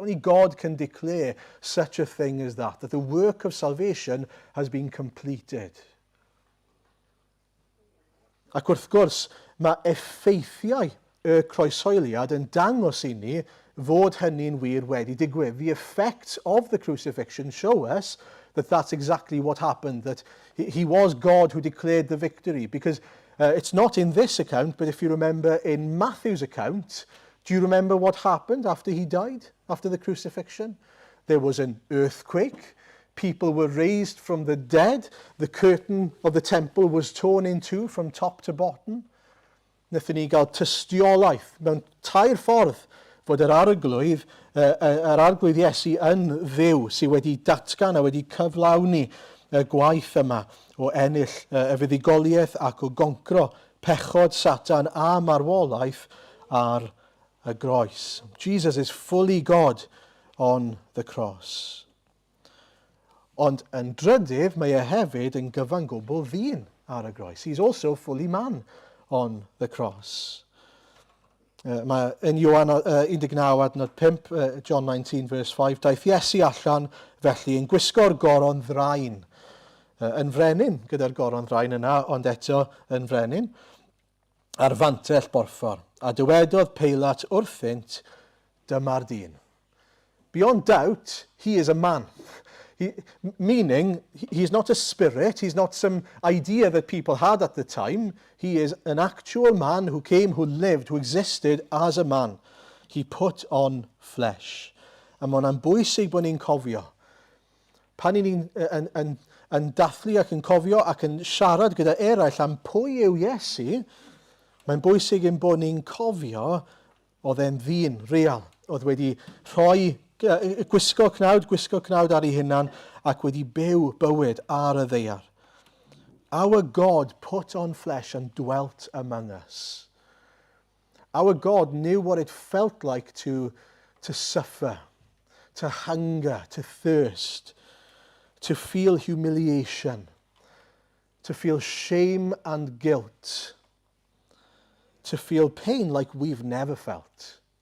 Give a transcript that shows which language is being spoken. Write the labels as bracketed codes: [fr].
[en] Only God can declare such a thing as that the work of salvation has been completed. [cy] Ac wrth gwrs, mae effeithiau y croeshoeliad yn dangos i ni fod hynny'n wir wedi digwydd. [en] The effects of the crucifixion show us that that's exactly what happened, that he was God who declared the victory. Because it's not in this account, but if you remember in Matthew's account, do you remember what happened after he died, after the crucifixion? There was an earthquake. People were raised from the dead. The curtain of the temple was torn in two from top to bottom. [cy] Wnaethon ni gael tystiolaeth mewn tair ffordd fod yr arglwydd Iesu yn dduw sydd wedi datgan a wedi cyflawni y gwaith yma o ennill y fuddigoliaeth ac o goncro pechod Satan a marwolaeth ar y groes. [en] Jesus is fully God on the cross. [cy] Ond yn drydydd, mae e hefyd yn gyfan gwbl ddyn ar y groes. [en] He's also fully man on the cross. [cy] Mae yn Ioan 19:5, [en] John 19 verse 5, [cy] daeth Iesu allan felly yn gwisgo'r goron ddrain. Yn frenin gyda'r goron ddrain yna, ond eto yn frenin, ar fantell borffor. A dywedodd Peilat wrthynt, dyma'r dyn. [en] Beyond doubt, he is a man. Meaning, he's not a spirit, he's not some idea that people had at the time. He is an actual man who came, who lived, who existed as a man. He put on flesh. [cy] A mae hwnna'n bwysig bod ni'n cofio. Pan ni'n yn dathlu ac yn cofio ac yn siarad gyda eraill am pwy yw Iesu, mae'n bwysig yn bod ni'n cofio oedd e'n ddyn real, oedd wedi rhoi gwisgo cnawd ar ei hunan ac wedi byw bywyd ar y ddaear. [en] Our God put on flesh and dwelt among us. Our God knew what it felt like to suffer, to hunger, to thirst, to feel humiliation, to feel shame and guilt, to feel pain like we've never felt.